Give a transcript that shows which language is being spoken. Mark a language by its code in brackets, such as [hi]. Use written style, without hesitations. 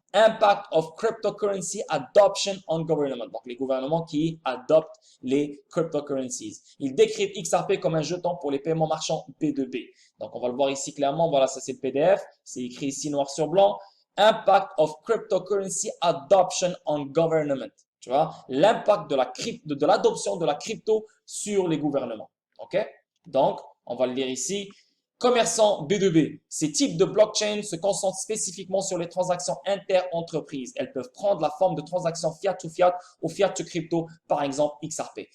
[en] Impact of Cryptocurrency Adoption on Government. [fr] Donc, les gouvernements qui adoptent les cryptocurrencies. Ils décrivent XRP comme un jeton pour les paiements marchands P2B. Donc, on va le voir ici clairement. Voilà, ça c'est le PDF. C'est écrit ici noir sur blanc. [en] Impact of Cryptocurrency Adoption on Government. [fr] Tu vois, l'impact de l'adoption de la crypto sur les gouvernements. OK? Donc, on va le lire ici. Commerçants B2B. Ces types de blockchain se concentrent spécifiquement sur les transactions inter-entreprises. Elles peuvent prendre la forme de transactions fiat to fiat ou fiat to crypto, par exemple XRP.